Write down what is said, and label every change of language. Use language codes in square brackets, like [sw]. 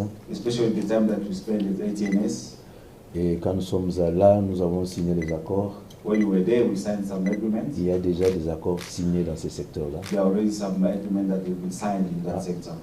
[en] Especially the time that we spent with ATNS. [fr] Et quand nous sommes là, nous avons signé les accords. [en] When we were there, we signed some agreements. [fr] Il y a déjà des accords signés dans ce secteur-là. [en] There are already some agreements that have been signed in that sector.